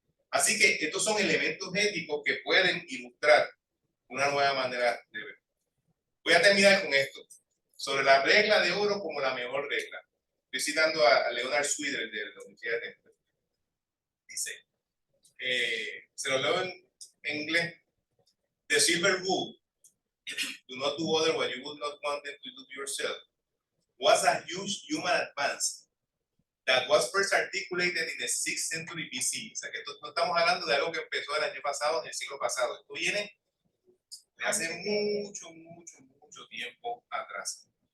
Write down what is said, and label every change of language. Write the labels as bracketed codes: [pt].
[es] Así que estos son elementos éticos que pueden ilustrar una nueva manera de ver. Voy a terminar con esto. Sobre la regla de oro como la mejor regla. Estoy citando a Leonard Swidler de la Universidad de Temple. Dice, se lo leo en inglés. [en] The silver rule, do not do other what you would not want them to do to yourself, was a huge human advance that was first articulated in the 6th century BC. [es] O sea, que no estamos hablando de algo que empezó el año pasado, en el siglo pasado. Esto viene de hace mucho tiempo atrás.